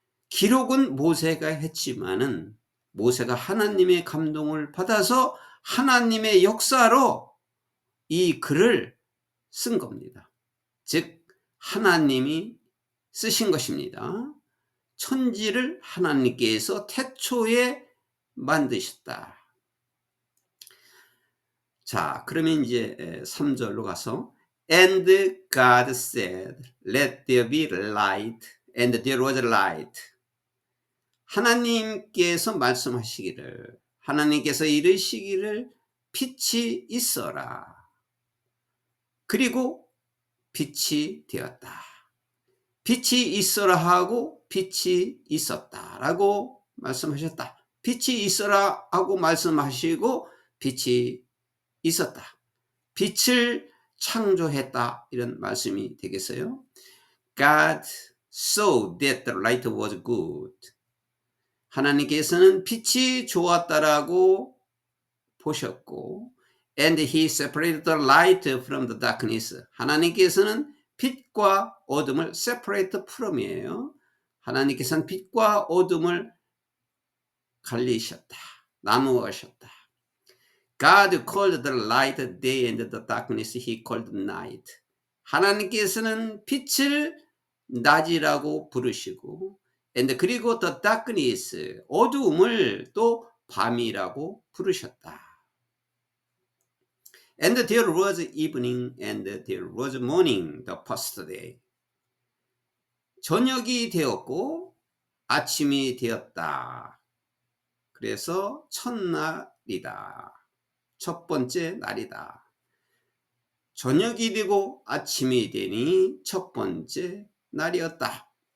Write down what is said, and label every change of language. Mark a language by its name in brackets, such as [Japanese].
[Korean] 기록은 모세가 했지만은 모세가 하나님의 감동을 받아서 하나님의 역사로 이 글을 쓴 겁니다. 즉 하나님이 쓰신 것입니다. 천지를 하나님께서 태초에 만드셨다. 자, 그러면 이제 3절로 가서 [English] And God said, Let there be light, and there was light. [Korean] 하나님께서 말씀하시기를, 하나님께서 이르시기를 빛이 있어라. 그리고 빛이 되었다. 빛이 있어라 하고 빛이 있었다 라고 말씀하셨다. 빛이 있어라 하고 말씀하시고 빛이 있었다. 빛을 창조했다. 이런 말씀이 되겠어요. [English] God saw that the light was good. [Korean] 하나님께서는 빛이 좋았다라고 보셨고 [English] And he separated the light from the darkness. [Korean] 하나님께서는 빛과 어둠을 [English] separate from [Korean] 이에요. 하나님께서는 빛과 어둠을 갈리셨다. 나누셨다. [English] God called the light day and the darkness he called night. [Korean] 하나님께서는 빛을 낮이라고 부르시고 and 그리고 [English] the darkness [Korean] 어두움을 또 밤이라고 부르셨다. [English] And there was evening and there was morning the first day. [Korean] 저녁이 되었고 아침이 되었다. 그래서 첫날이다. 첫 번째 날이다. 저녁이 되고 아침이 되니 첫 번째 날이었다.